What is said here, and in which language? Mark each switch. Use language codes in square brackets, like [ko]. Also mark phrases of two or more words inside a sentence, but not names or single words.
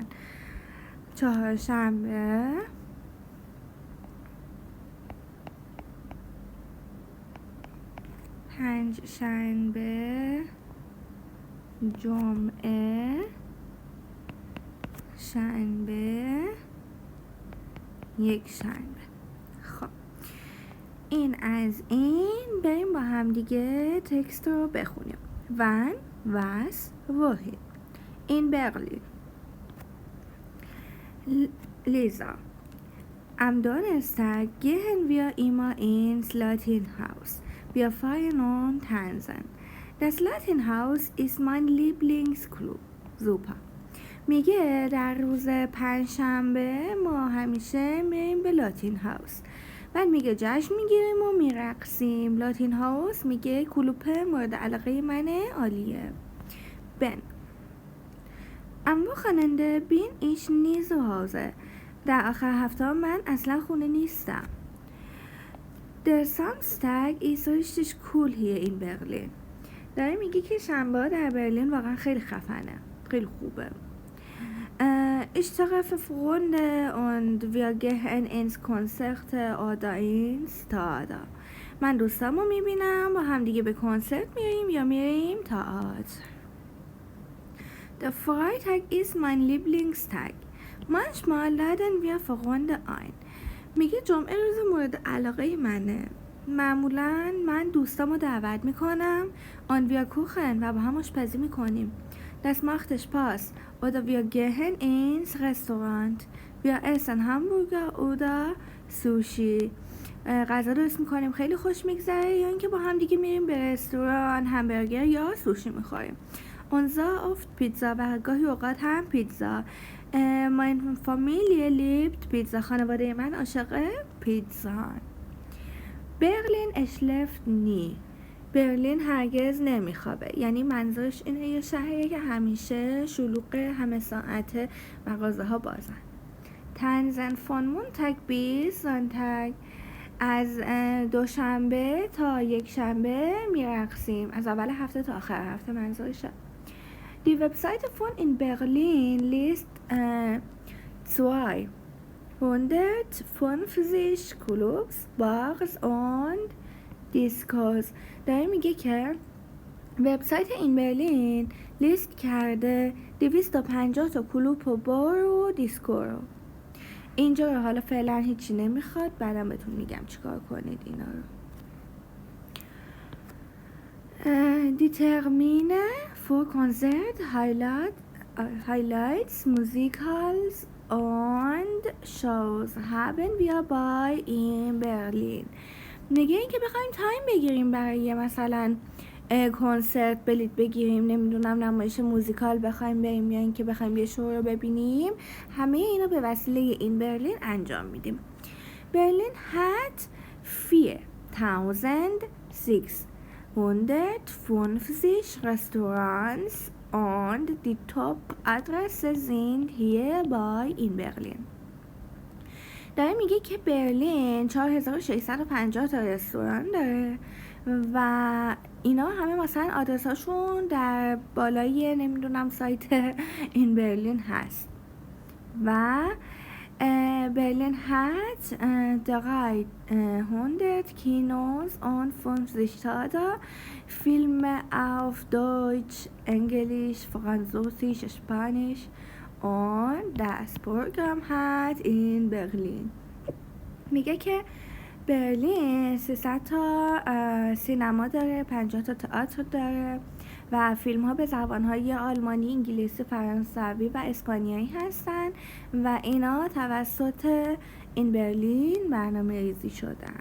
[fa] چهارشنبه، پنج شنبه، جمعه، شنبه، یک شنبه. خب این از این. بریم با هم دیگه تکست رو بخونیم. [de] Wann, was, wohin. In Berlin. Lisa. Am Donnerstag gehen wir immer ins Latinhaus. Wir feiern und tanzen. Das Latinhaus ist mein Lieblingsclub. Super. [fa] میگه در روز پنجشنبه ما همیشه میریم به لاتین هاوس. بعد میگه جشن میگیریم و میرقصیم. لاتین هاوس میگه کلوپ مورد علاقه منه، عالیه. بن. [de] Am Wochenende bin ich nie zu Hause. [fa] در آخر هفته من اصلا خونه نیستم. [de] Der Samstag ist richtig cool hier in Berlin. [fa] داره میگه که شنبه در برلین واقعا خیلی خفنه، خیلی خوبه. [de] Ich treffe Freunde und wir gehen ins Konzert oder ins Theater. [fa] من دوستامو میبینم، با هم دیگه به کنسرت میریم یا میریم تئاتر. [de] Der Freitag ist mein Lieblingstag. Manchmal laden wir Freunde ein. [fa] میگه جمعه روز مورد علاقه منه. معمولا من دوستامو دعوت میکنم. [de] Und wir kochen [fa] و با هم آشپزی میکنیم. [de] Das macht Spaß. Oder wir gehen ins Restaurant. Wir essen Hamburger oder Sushi. [fa] غذا درست میکنیم، خیلی خوش میگذره. یا اینکه با هم دیگه میریم به رستوران، همبرگر یا سوشی میخوریم. [de] Unser oft Pizza [fa] و گاهی اوقات هم پیتزا. [de] Mein Familie liebt Pizza. [fa] خانواده من عاشق پیتزا. [de] Berlin schläft nie. [fa] برلین هرگز نمیخوابه. یعنی منظورش اینه یه شهریه که همیشه شلوغ، همه ساعته، مغازه ها بازن. [de] Tanzen von Montag bis Sonntag. [fa] از دوشنبه تا یک شنبه میرقصیم، از اول هفته تا آخر هفته منظورشه. [de] Die Webseite von in Berlin liest 250 Clubs, Bars und Discos. [fa] داره میگه که وبسایت این برلین لیست کرده 250 تا کلوب و بار و دیسکو رو. اینجا رو حالا فعلا هیچی نمیخواد، بعدم بهتون میگم چیکار کنید اینا رو. [de] Die Termine für Konzert, Highlights, Musicals und Shows haben wir bei in Berlin. [fa] میگه این که بخوایم تایم بگیریم برای مثلا کنسرت بلیت بگیریم، نمیدونم نمایش موزیکال بخوایم بریم یا اینکه بخوایم یه شو رو ببینیم، همه اینا به وسیله این برلین انجام میدیم. [de] برلین hat 4650 Restaurants und die Top-Adresse sind hier bei in Berlin. [fa] داره میگه که برلین 4650 تا رستوران داره و اینا همه مثلا آدرساشون در بالای نمیدونم سایت این برلین هست. [de] و برلین hat 300 Kinos und 50 Theater, Filme auf Deutsch, Englisch, Französisch, Spanisch und das Programm hat in Berlin. [fa] میگه که برلین 300 تا سینما داره، 50 تا تئاتر داره و فیلم ها به زبان های آلمانی، انگلیسی، فرانسوی و اسپانیایی هستن و اینا توسط این برلین برنامه ریزی شدن.